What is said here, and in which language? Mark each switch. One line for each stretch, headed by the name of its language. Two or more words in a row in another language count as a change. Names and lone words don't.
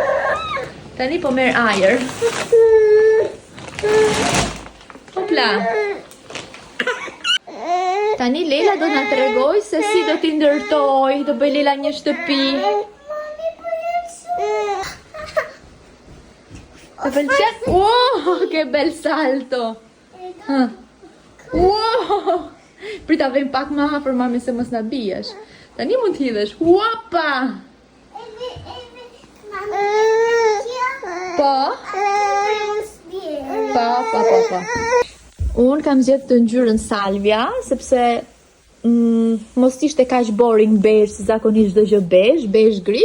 Albanian: Tani po merr ajër. Hopla. Tani Lela do na tregoj se si do t'i ndërtoj, do bëj Lela një shtëpi. Të pëlqen?
Italian: Wow, che bel salto! Wow!
Albanian: Prita vem pak më afër mami se mos na biesh. Tani mund t'hidhesh. Uapa! Po? Po. Unë kam zgjedhur të ngjyrën salvia, sepse mos ishte kaq
English: boring beige,
Albanian: si zakonisht çdo gjë beige gri.